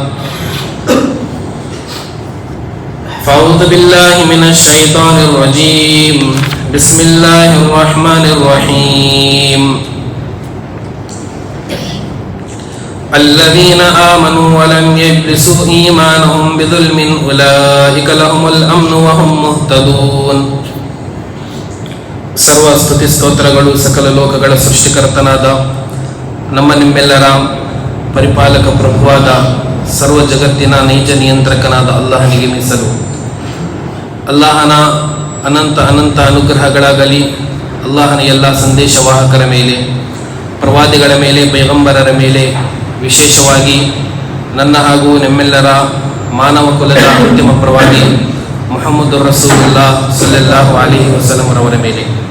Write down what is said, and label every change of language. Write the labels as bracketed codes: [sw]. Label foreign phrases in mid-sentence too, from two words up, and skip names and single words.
[ar] فأعوذ بالله من الشيطان الرجيم بسم الله الرحمن الرحيم الذين آمنوا ولم يلبسوا إيمانهم بظلم أولئك لهم الأمن وهم مهتدون [kn] ಸರ್ವ ಸ್ತುತಿ ಸ್ತೋತ್ರಗಳು ಸಕಲ ಲೋಕಗಳ ಸೃಷ್ಟಿಕರ್ತನಾದ ನಮ್ಮ ನಿಮ್ಮೆಲ್ಲರ ಪರಿಪಾಲಕ ಪ್ರಭುವಾದ ಸರ್ವ ಜಗತ್ತಿನ ನೈಜ ನಿಯಂತ್ರಕನಾದ ಅಲ್ಲಾಹನಿಗೆ ಮೀಸಲು. ಅಲ್ಲಾಹನ ಅನಂತ ಅನಂತ ಅನುಗ್ರಹಗಳಾಗಲಿ ಅಲ್ಲಾಹನ ಎಲ್ಲ ಸಂದೇಶವಾಹಕರ ಮೇಲೆ, ಪ್ರವಾದಿಗಳ ಮೇಲೆ, ಪೈಗಂಬರರ ಮೇಲೆ, ವಿಶೇಷವಾಗಿ ನನ್ನ ಹಾಗೂ ನಿಮ್ಮೆಲ್ಲರ ಮಾನವ ಕುಲದ ಅಂತಿಮ ಪ್ರವಾದಿ ಮುಹಮ್ಮದ್ ರಸೂಲುಲ್ಲಾಹ್ [ar] صلى الله عليه وسلم [kn] ರವರ ಮೇಲೆ.